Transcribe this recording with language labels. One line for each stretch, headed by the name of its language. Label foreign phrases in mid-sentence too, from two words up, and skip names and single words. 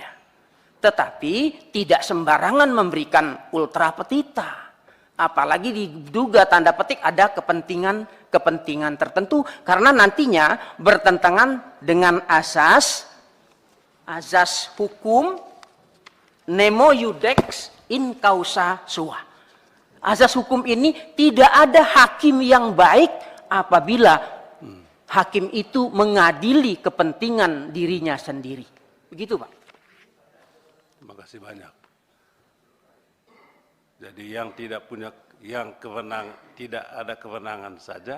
Indonesian: Tetapi tidak sembarangan memberikan
Latin: ultra petita.
Indonesian: Apalagi diduga tanda petik ada kepentingan kepentingan tertentu karena nantinya bertentangan dengan azas hukum
Latin: nemo iudex in causa sua.
Indonesian: Azas hukum ini tidak ada hakim yang baik apabila hakim itu mengadili kepentingan dirinya sendiri. Begitu, Pak. Terima kasih banyak. Jadi yang tidak ada kewenangan saja.